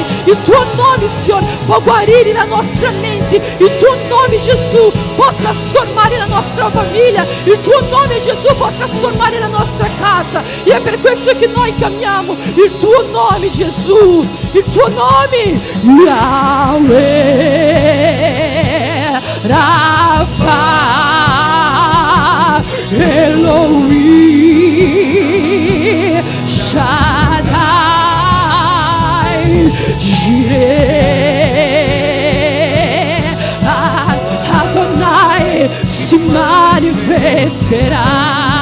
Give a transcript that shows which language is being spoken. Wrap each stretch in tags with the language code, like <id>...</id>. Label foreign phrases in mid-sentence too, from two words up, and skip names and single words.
<it>Il tuo nome, Signore, può guarire la nostra mente. Il tuo nome, Gesù, può trasformare la nostra famiglia. Il tuo nome, Gesù, può trasformare la nostra casa. E è per questo che noi chiamiamo il tuo nome, Gesù. Il tuo nome, Yahweh, Rafa, Elohim, Shaddai, Jireh, Adonai si manifesterà.</it>